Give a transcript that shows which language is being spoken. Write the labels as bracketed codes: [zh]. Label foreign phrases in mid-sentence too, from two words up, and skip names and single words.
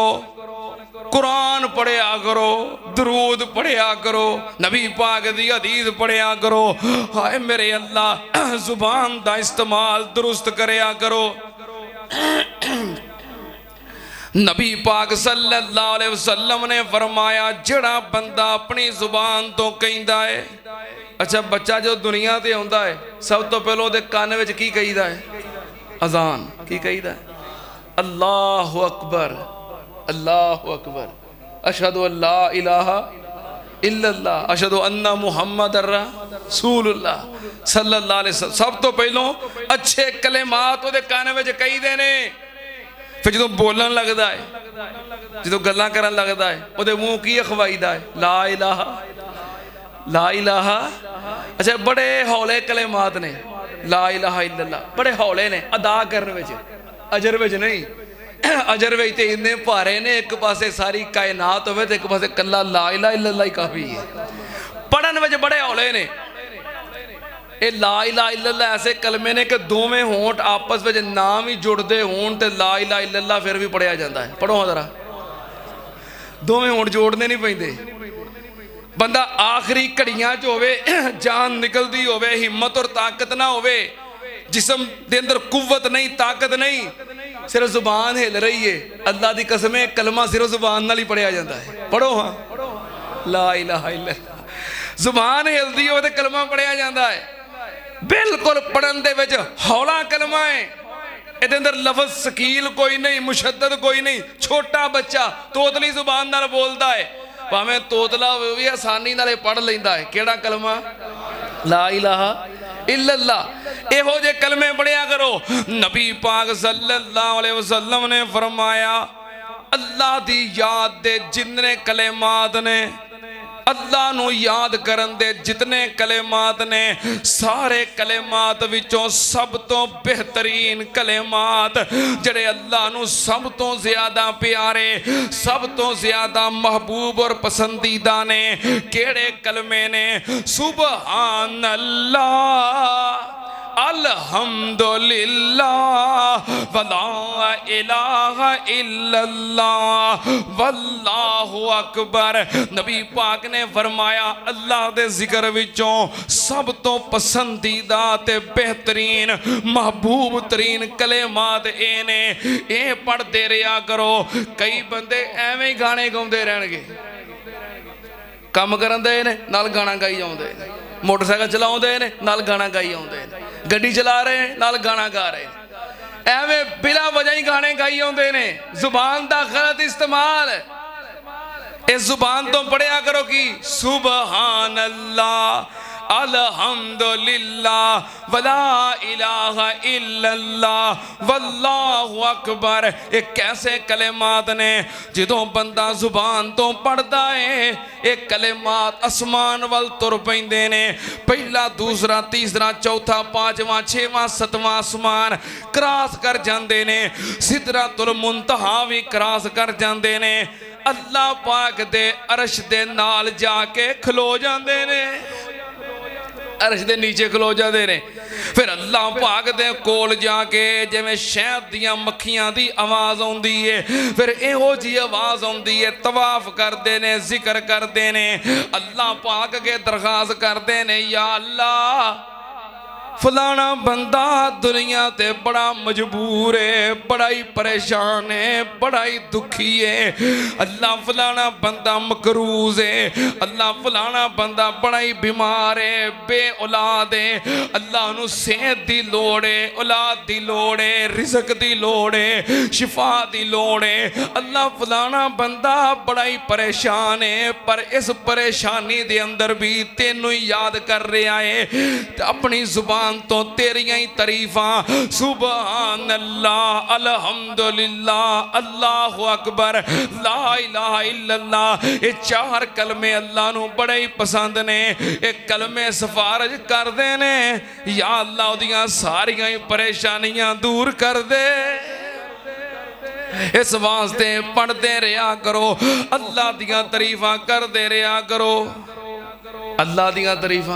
[pa] قرآن پڑھیا کرو، درود پڑھیا کرو، نبی پاک دی حدیث پڑھیا کرو. ہائے میرے اللہ، زبان کا استعمال درست کریا کرو. نبی پاک [ar] صلى الله عليه وسلم [pa] نے فرمایا جڑا بندہ اپنی زبان تو کہندا ہے. اچھا بچہ جو دنیا تے آؤندا ہے، سب تو پہلے اوہدے کان وچ کی کہیدا ہے? اذان۔ کی کہیدا ہے? [ar] الله أكبر، الله أكبر، أشهد أن لا إله إلا الله، أشهد أن محمدا رسول الله صلى الله عليه وسلم. [pa] سب تو پہلوں اچھے کلمات اوہدے کان وچ کہیدے نے. فیر جو بولن لگتا ہے، جو گلاں کرن لگتا ہے، اوہدے منہ کی اکھوائیدا ہے? [ar] لا إله لا إله. [pa] اچھا بڑے ہولے کلمات نے, [ar] لا إله إلا الله, [pa] بڑے ہولے نے ادا کرنے وچ، اجر وچ نہیں. اجر وچ تے اِنّے بھارے نے، اک پاسے ساری کائنات ہووے تے اک پاسے کلا [ar] لا إله إلا الله [pa] ہی کافی ہے. پڑھن وچ بڑے ہولے نے۔ یہ [ar] لا إله إلا الله [pa] ایسے کلمے نے کہ دوویں ہونٹھ آپس میں نام ہی جڑتے ہون تے [ar] لا إله إلا الله [pa] فیر بھی پڑھیا جاتا ہے. پڑھو ذرا، دوویں ہونٹھ جوڑنے نہیں پیندے، بندہ آخری گھڑیاں چ ہووے، جان نکلتی ہووے، ہمت اور طاقت نہ ہووے، جسم دے اندر قوت نہیں، طاقت نہیں، صرف زبان ہل رہی ہے، اللہ دی قسم ہے کلمہ صرف زبان نال ہی پڑھیا جاتا ہے. پڑھو ہاں, [ar] لا إله إلا الله, [pa] زبان ہلدی ہو تے کلمہ پڑھیا جاتا ہے. بالکل پڑھن دے وچ ہولا کلمہ ہے، اہدے اندر لفظ ثقیل کوئی نہیں، مشدد کوئی نہیں. چھوٹا بچہ توتلی زبان نال بولدا ہے، بھاویں توتلا ہووے بھی آسانی نال پڑھ لیندا ہے. کیہڑا کلمہ? [ar] لا إله إلا الله. [pa] اہو جے کلمے پڑھیا کرو۔ نبی پاک [ar] صلى الله عليه وسلم [pa] نے فرمایا، اللہ دی یاد دے جتنے کلمات نے، اللہ نوں یاد کرن دے جتنے کلمات نے، سارے کلمات وچوں سب تو بہترین کلمات جڑے اللہ نوں سب تو زیادہ پیارے، سب تو زیادہ محبوب اور پسندیدہ نے، کیہڑے کلمے نے? [ar] سبحان الله، الحمد لله، ولا إله إلا الله، والله أكبر. [pa] نبی پاک نے فرمایا، اللہ دے ذکر وچوں سب تو پسندیدہ تے بہترین محبوب ترین کلمات اے نے، اے پڑھتے رہا کرو. کئی بندے ایویں ہی گانے گاؤندے رہنگے، کام کرن دے نے نال گانا گائی جاؤندے نے، موٹرسائیکل چلاؤندے نے نال گانا گائی آؤندے نے، گڈی چلا رہے ہیں نال گانا گا رہے ہیں، ایویں بلا وجہ ہی گانے گائی آؤندے نے. زبان دا غلط استعمال، اس زبان تو پڑھیا کرو کہ [ar] سبحان الله، الحمد لله، ولا إله إلا الله، والله أكبر. [pa] یہ کیسے کلمات نے جدوں بندہ زبان تو پڑھدا ہے، اک کلمات آسمان ول ٹر پیندے نے. پہلا، دوسرا، تیسرا، چوتھا، پانچواں، چھیواں، ستواں آسمان کراس کر جاندے نے، سدرۃ المنتہیٰ بھی کراس کر جاندے نے، اللہ پاک دے عرش دے نال جا کے کھلو جاندے نے، عرش دے نیچے کھلو جاتے نے. فیر اللہ پاک دے کول جا کے جویں شہد دیاں مکھیاں دی آواز آؤندی ہے، فیر اہو جی آواز آؤندی ہے، طواف کرتے نے، ذکر کرتے نے، اللہ پاک کے درخواست کرتے نے, [ar] يا الله [pa] فلانا بندہ دنیا تے بڑا مجبور ہے، بڑا ہی پریشان ہے، بڑا ہی دکھی ہے. اللہ فلانا بندہ مقروض ہے، اللہ فلانا بندہ بڑا ہی بیمار ہے، بے اولاد ہے, اللہ نوں صحت دی لوڑ ہے، اولاد دی لوڑ ہے، رزق دی لوڑ ہے، شفا دی لوڑ ہے. اللہ فلانا بندہ بڑا ہی پریشان ہے، پر اس پریشانی دے اندر بھی تینوں یاد کر رہا ہے، اپنی زبان تو تیریاں ہی تعریفاں, [ar] سبحان الله، الحمد لله، الله أكبر، لا إله إلا الله. [pa] یہ چار کلمے اللہ نوں بڑے ہی پسند نے. یہ کلمے سفارش کردے نے, [ar] يا الله [pa] اوہدیاں ساریاں ہی پریشانیاں دور کر دے. اس واسطے پڑھتے رہا کرو، اللہ دیاں تعریفاں کرتے رہا کرو، اللہ دیاں تعریفاں.